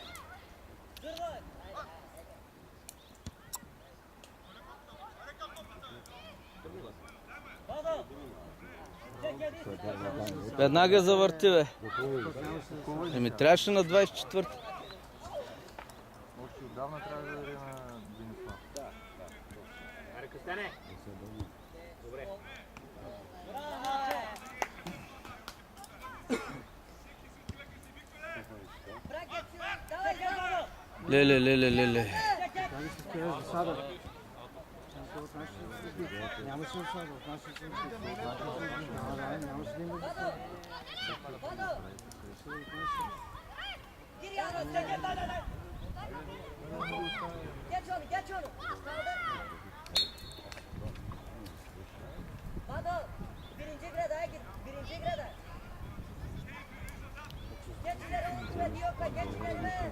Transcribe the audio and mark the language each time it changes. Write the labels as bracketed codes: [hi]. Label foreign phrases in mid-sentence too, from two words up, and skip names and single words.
[tr] Dur bak. Bana. [bg] Веднага завърти, бе. Еми трябваше на 24-та. Още отдавна трябва да даде на Денисла. Аре, Костяне! Добре. Леле. Как се спираш засада? Нямаше засада, от нашия съюз. Нямаше да има засада. [tr] Geç onu. Baba, birinci grada git, birinci grada. Geç ileri oldu ve diyor ki geç ileri be.